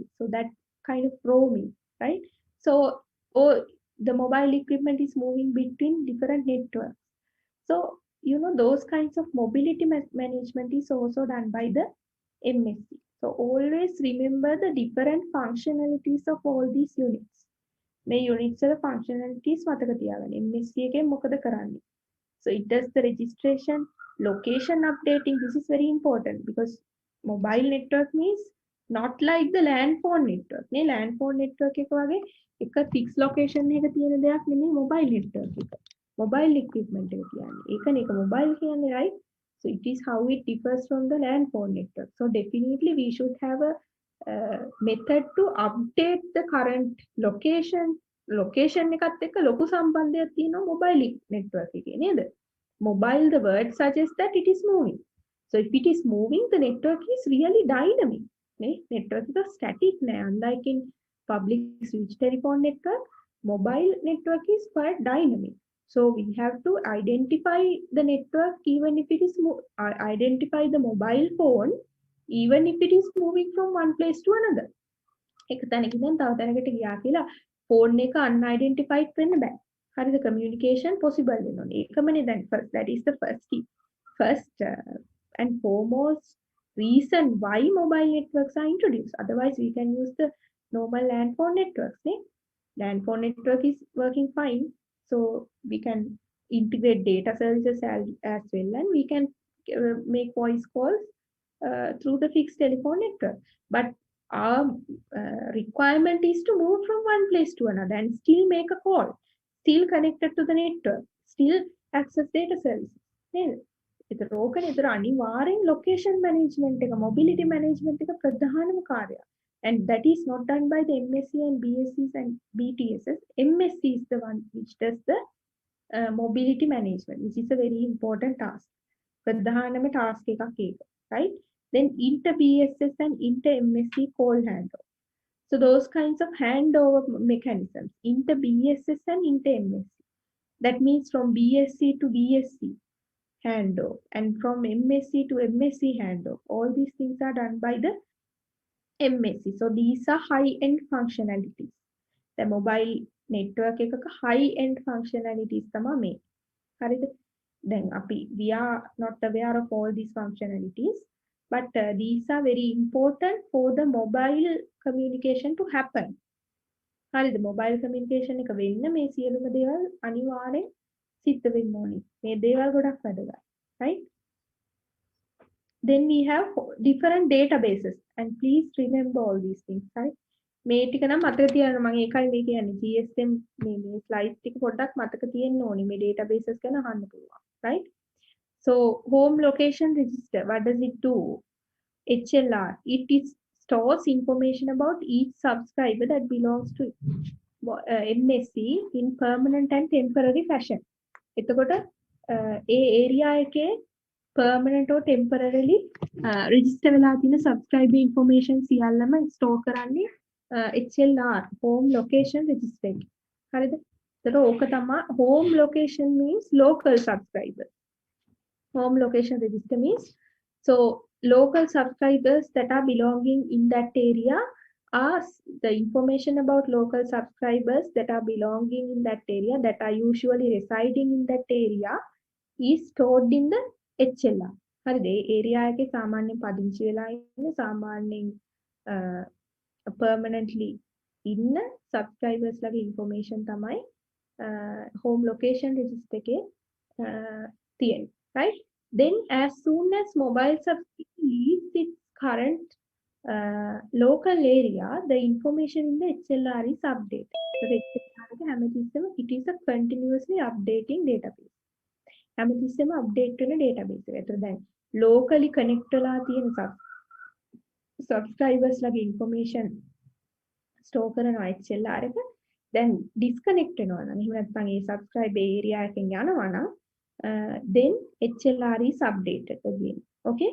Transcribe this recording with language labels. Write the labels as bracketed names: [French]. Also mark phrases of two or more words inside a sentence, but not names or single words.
[English] So that kind of roaming, right? So the mobile equipment is moving between different networks. So those kinds of mobility management is also done by the MSC. So always remember the different functionalities of all these units. [Sinhala] මේ units වල functionalities මතක තියාගන්න. MSC එකෙන් මොකද කරන්නේ? [English] So it does the registration, location updating. This is very important because mobile network means not like the LAN phone network. [Sinhala] නේ [English] LAN phone network [Sinhala] එක වගේ එක [English] fixed location [Sinhala] එක තියෙන දෙයක් නෙමෙයි [English] mobile network [Sinhala] එක. [English] Mobile equipment [Sinhala] එක කියන්නේ. ඒකනේ ඒක mobile කියන්නේ, right? [English] So it is how it differs from the LAN phone network. So definitely we should have a method to update the current location. [Sinhala] Location එකත් එක්ක ලොකු සම්බන්ධයක් තියෙනවා [English] mobile network [Sinhala] එකේ නේද? [English] Mobile, the word suggests that it is moving. So if it is moving, the network is really dynamic. Network is static. Unlike in public switch telephone network, mobile network is quite dynamic. So we have to identify the network even if it is identify the mobile phone even if it is moving from one place to another. [Sinhala] එක තැනකින් තව තැනකට ගියා කියලා ෆෝන් එක unidentified වෙන්න බෑ. හරිද? [English] communication possible [Sinhala] වෙනවා. ඒකමනේ දැන් [English] first, that is the first key. First and foremost reason why mobile networks are introduced. Otherwise we can use the normal LAN phone networks. LAN phone network is working fine, so we can integrate data services as well, and we can make voice calls through the fixed telephone network. But our requirement is to move from one place to another and still make a call, still connected to the network, still access data services. [Sinhala] ඒතර ඕකනේ. ඒතර අනිවාර්යෙන් [English] location management [Sinhala] එක, [English] mobility management [Sinhala] එක ප්‍රධානම කාර්යය. [English] And that is not done by the MSc and BScs and BTSs. MSc is the one which does the mobility management, which is a very important task. [Sinhala] ප්‍රධානම task එකක් ඒක, right? [English] Then inter BSS and inter MSc call handoff. So those kinds of handover mechanisms, inter BSS and inter MSc. That means from BSc to BSc handoff and from MSc to MSc handoff. All these things are done by the MSc. So these are high-end functionalities. The mobile network [Sinhala] එකක [English] high-end functionalities [Sinhala] තමයි මේ. හරිද? [English] Then we are not aware of all these functionalities, but these are very important for the mobile communication to happen. [Sinhala] හරිද? [English] mobile communication [Sinhala] එක වෙන්න මේ සියලුම දේවල් අනිවාර්යෙන් සිද්ධ වෙන්න ඕනේ. මේ දේවල් ගොඩක් වැදගත්, right? [English] Then we have different databases, and please remember all these things, right? [Sinhala] මේ ටික නම් මතක තියාගන්න. මම ඒකයි මේ කියන්නේ GSM මේ ස්ලයිඩ් ටික පොඩ්ඩක් මතක තියෙන්න ඕනේ. මේ databases ගැන අහන්න පුළුවන්, right? [English] So home location register, what does it do? HLR, it stores information about each subscriber that belongs to MSc in permanent and temporary fashion. [Sinhala] එතකොට ඒ area එකේ [English] permanent or temporarily register [Sinhala] වෙලා තියෙන [English] subscriber information [Sinhala] සියල්ලම store කරන්නේ [English] HLR, home location register. [Sinhala] හරිද? එතකොට ඕක තමයි [English] home location means local subscriber. Home location register means so local subscribers that are belonging in that area are the information about local subscribers that are belonging in that area, that are usually residing in that area, is stored in the HLR. [Sinhala] හරිද? ඒ area එකේ සාමාන්‍යයෙන් පදිංචි වෙලා ඉන්න සාමාන්‍යයෙන් permanently ඉන්න subscribers ලගේ information තමයි [English] home location register [Sinhala] එකේ තියෙන්නේ, right? [English] Then as soon as mobile subscriber leaves its current local area, the information in the HLR is updated. So the HLR it is a continuously updating database. [Sinhala] හැමතිස්සෙම update වෙන database එක. ඒතර දැන් [English] locally connect [Sinhala] වෙලා තියෙන subscribers ලගේ information store කරනවා HLR එක. දැන් disconnect වෙනවා නම් එහෙම නැත්නම් ඒ [English] subscriber area [Sinhala] එකෙන් යනවා නම් [English] then HLR is updated again. Okay?